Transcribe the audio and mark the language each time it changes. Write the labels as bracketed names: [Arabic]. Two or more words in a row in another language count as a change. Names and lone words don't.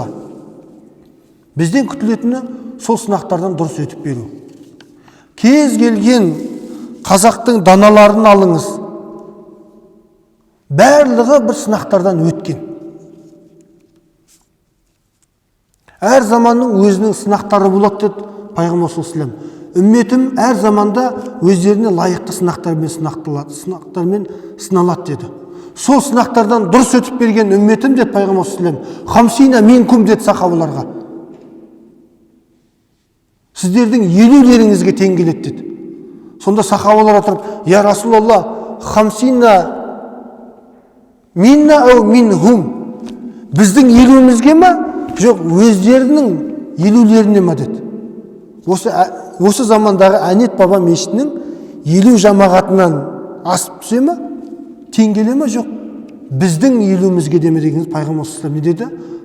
[Kazakh] Бізден күтілетіні сол сынақтардан дұрыс өтіп беру. Кез келген қазақтың даналарын алыңыз. Барлығы бір сынақтардан өткен. Әр заманның өзінің сынақтары болады деді Пайғамбар [Arabic] صلى الله عليه وسلم. [Kazakh] Үмметім әр заманда өздеріне лайықты сынақтармен сыналады деді. Сол сынақтардан дұрыс өтіп берген үмметім деді Пайғамбар [Arabic] صلى الله عليه وسلم. خمسين منكم [Kazakh] деді сахабаларға. Сіздердің елулеріңізге тең келеді деді. Сонда сахабалар отырып, [Arabic] يا رسول الله، خمسين منا أو منهم. [Kazakh] Біздің елуімізге ма? Жоқ, өздерінің елулеріне ма деді. Осы замандағы Әнет баба мешітінің елу жамағатынан асып түсе ма? Тең келе ма? Жоқ. Біздің елуімізге деме дегеніз пайғамбар [Arabic] صلى الله عليه وسلم [Kazakh] не деді?